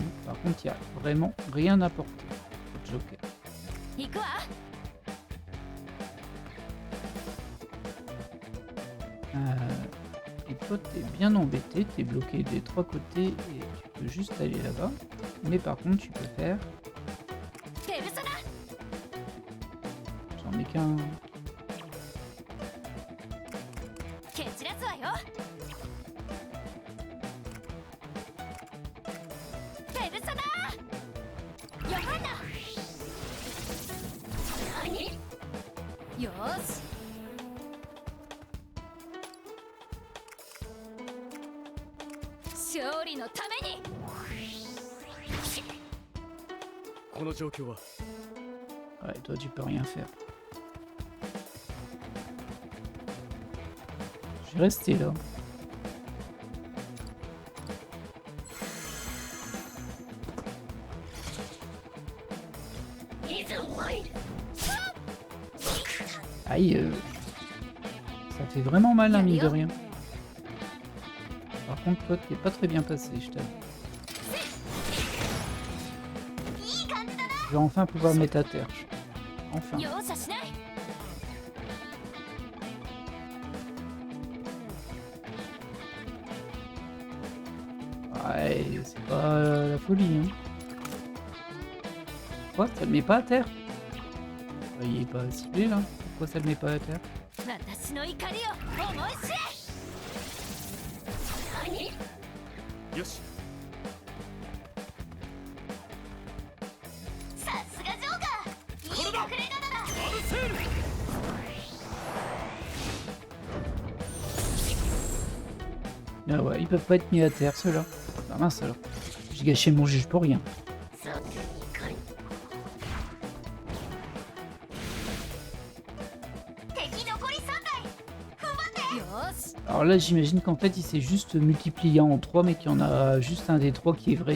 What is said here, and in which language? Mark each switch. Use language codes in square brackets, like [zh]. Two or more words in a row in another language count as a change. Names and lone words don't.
[fr] Par contre il n'y a vraiment rien à porter. Le Joker. [ja] 行くわ。 [fr] Et toi t'es bien embêté, t'es bloqué des trois côtés et tu peux juste aller là-bas. Mais par contre tu peux faire... [ja] ペルソナ。 [fr] J'en ai qu'un... [ja] 蹴散らすわよ。ペルソナ。ヨハンナ。よーし。勝利のために。この状況は [fr] Ouais, toi tu peux rien faire. Je vais rester là. Aïe, ça fait vraiment mal, hein, mine de rien. Par contre, toi, t'es pas très bien passé, je t'avoue. Je vais enfin pouvoir me mettre à terre. Enfin. [ja] 容赦しない。 [fr] Ouais, c'est pas la folie, hein. Quoi, ça le met pas à terre? Il est pas ciblé, là. Pourquoi ça le met pas à terre? [ja] 私の怒りを思い知れ。よしさすがジョーカー。いい隠れ方だ。 [fr] Ah ouais, ils peuvent pas être mis à terre, ceux-là. Ah mince alors. J'ai gâché mon juge pour rien. Alors là, j'imagine qu'en fait, il s'est juste multiplié en 3, mais qu'il y en a juste un des 3 qui est vrai.